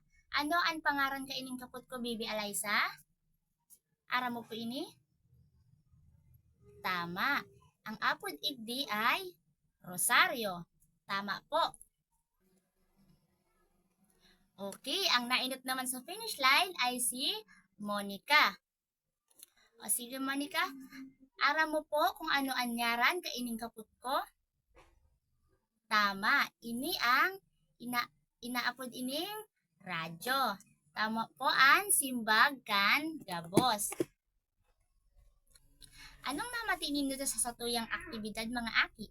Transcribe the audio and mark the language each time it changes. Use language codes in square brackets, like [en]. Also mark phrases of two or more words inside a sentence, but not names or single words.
[bik] Ano ang pangaran ka ining kaput ko, Baby Eliza? Ara mo po ini? Tama. Ang apod igdi ay Rosario. Tama po. Okay, ang nainot naman sa finish line ay si Monica. O sige Monica, ara mo po kung ano anyaran ka ining kaput ko? Tama, ini ang inaapod ining radyo. Tama po ang simbag kan gabos. Anong namatingin dito sa satuyang aktibidad mga aki?